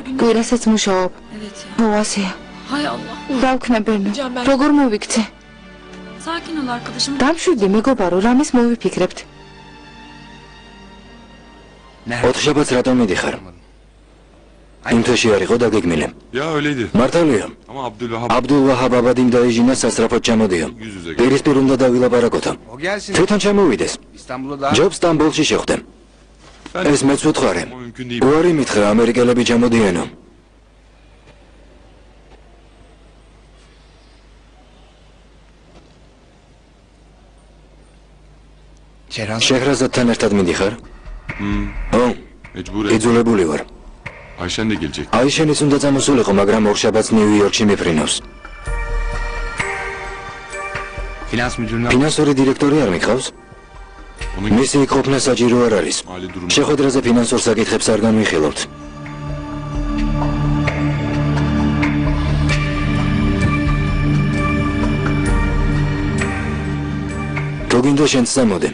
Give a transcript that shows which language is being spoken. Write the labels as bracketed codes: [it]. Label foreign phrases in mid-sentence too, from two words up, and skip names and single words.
[ka] კვირასაც მუშაობ. მოასია. რა ვქნა, ბენო? როგორ მოვიქცე? დამშვიდი, მეგობარო, რამეს მოვიფიქრებთ? 4 შაბათს რატომ მიდიხარ? იმ თვეში არ იყო დაგეგმილი. [tr] Ya öyleydi. [ka] მართალია. [tr] Ama Abdülvahab [ka] აბდულვაჰაბ აბადის დაეჟინა სასწრაფოდ ჩამოდიო. პირისპირ უნდა დავილაპარაკოთო. თვითონ ჩამოვიდეს. ჯობს სტამბოლში შეხვდე. ეს მეც ვუთხარი. [tr] mümkün değil. [ka] უარი მითხრა ამერიკელები ჩამოდიენო. შეჰრაზადთან ერთად მიდიხარ? ო, [tr] Mecbur. [ka] იძულებული ვარ. [tr] Ayşen de gelecek. [ka] აიშენიც უნდა წამოსულიყო, მაგრამ 2 შაბათს ნიუ-იორკში მიფრინავს. ფინანსური დირექტორი არ მიყავს? [tr] Onun [ka] მისი იქ-ყოფნა საჭირო არ არის. [tr] mali durumu. [ka] შეხვედრაზე ფინანსურ საკითხებს არ განვიხილავთ. თუ გინდა შენც წამოდე.